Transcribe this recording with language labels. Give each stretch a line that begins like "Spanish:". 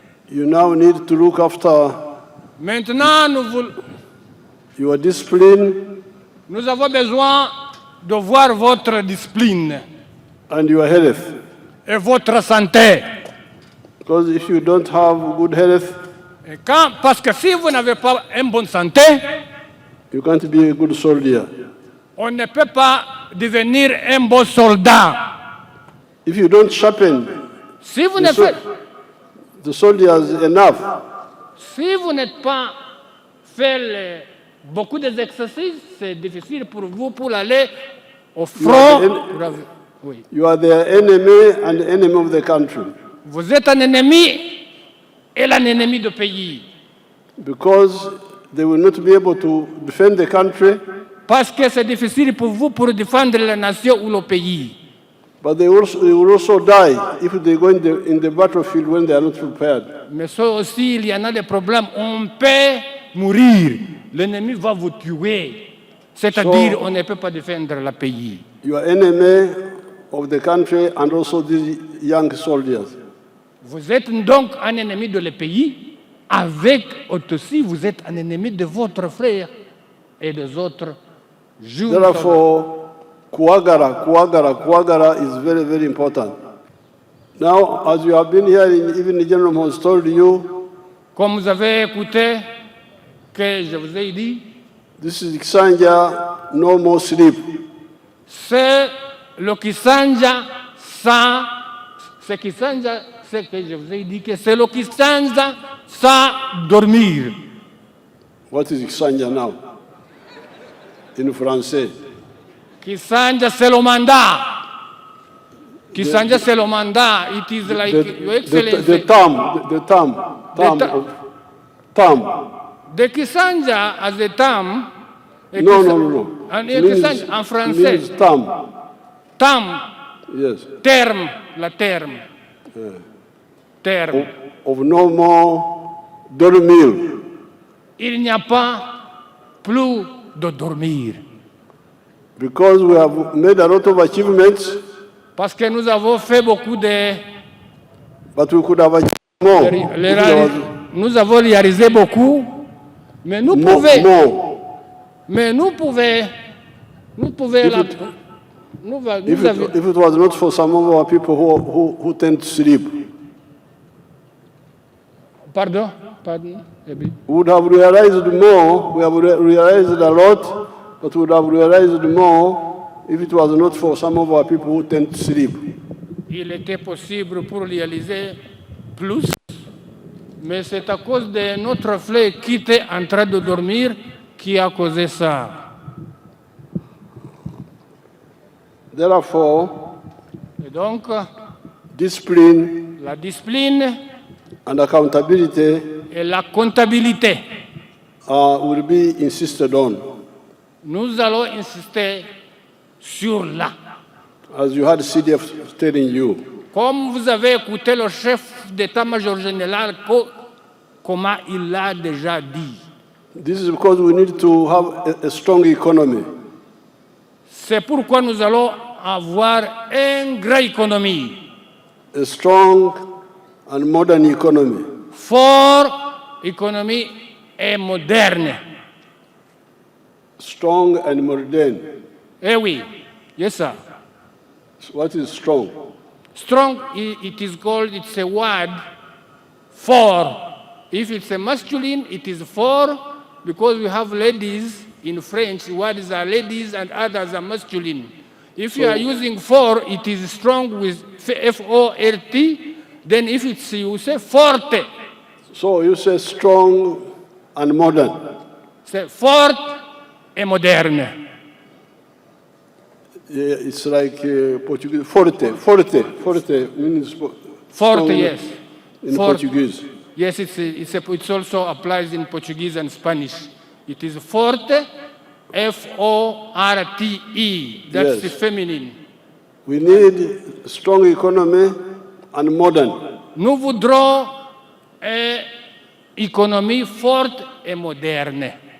English: You now need to look after
French: Maintenant,
English: your discipline
French: nous avons besoin de voir votre discipline
English: and your health.
French: et votre santé.
English: Because if you don't have good health,
French: Parce que si vous n'avez pas une bonne santé,
English: you can't be a good soldier.
French: on ne peut pas devenir un bon soldat.
English: If you don't sharpen
French: Si vous ne faites,
English: the soldiers enough,
French: si vous n'êtes pas fait beaucoup d'exercices, c'est difficile pour vous pour aller au front. Oui.
English: you are their enemy and the enemy of the country.
French: Vous êtes un ennemi et un ennemi du pays.
English: Because they will not be able to defend the country,
French: Parce que c'est difficile pour vous pour défendre la nation ou le pays.
English: but they will also die if they go in the battlefield when they are not prepared.
French: Mais ça aussi, il y en a des problèmes. On peut mourir. L'ennemi va vous tuer. C'est-à-dire, on ne peut pas défendre le pays.
English: You are enemy of the country and also these young soldiers.
French: Vous êtes donc un ennemi de le pays. Avec aussi, vous êtes un ennemi de votre frère et des autres jeunes soldats.
English: Therefore, Kuagara is very, very important. Now, as you have been hearing, even the general has told you,
French: Comme vous avez écouté, que je vous ai dit,
English: this is Kisanja, no more sleep.
French: c'est le Kisanja sans... C'est Kisanja, c'est que je vous ai dit que c'est le Kisanja sans dormir.
English: What is Kisanja now? In français.
French: Kisanja, c'est le mandat. Kisanja, c'est le mandat.
English: It is like, Your Excellency. The term. The Kisanja as a term. No.
French: En français.
English: Means term.
French: Terme.
English: Yes.
French: Terme. La terme. Terme.
English: Of no more dormir.
French: Il n'y a pas plus de dormir.
English: Because we have made a lot of achievements,
French: Parce que nous avons fait beaucoup de...
English: but we could have achieved more.
French: Nous avons réalisé beaucoup, mais nous pouvons... Mais nous pouvons...
English: If it was not for some of our people who tend to sleep,
French: Pardon?
English: we would have realized more. We have realized a lot, but we would have realized more if it was not for some of our people who tend to sleep.
French: Il était possible pour réaliser plus, mais c'est à cause de notre frère qui était en train de dormir qui a causé ça.
English: Therefore,
French: Et donc,
English: discipline,
French: la discipline
English: and accountability
French: et la comptabilité.
English: will be insisted on.
French: Nous allons insister sur là.
English: As you had CDF telling you,
French: Comme vous avez écouté le chef d'état-major général, comment il l'a déjà dit.
English: this is because we need to have a strong economy.
French: C'est pourquoi nous allons avoir une grande économie.
English: A strong and modern economy.
French: Fort économie et moderne.
English: Strong and modern.
French: Eh oui,
English: yes sir. What is strong? Strong, it is called, it's a word for. If it's a masculine, it is for, because we have ladies in French, words are ladies and others are masculine. If you are using for, it is strong with F-O-R-T, then if it's, you say forte. So you say strong and modern.
French: C'est forte et moderne.
English: Yeah, it's like Portuguese. Forte means
French: Forte,
English: strong yes. in
French: Forte.
English: Portuguese. Yes, it also applies in Portuguese and Spanish. It is forte, F-O-R-T-E. That's the feminine. We need a strong economy and modern.
French: Nous voudrons une économie forte et moderne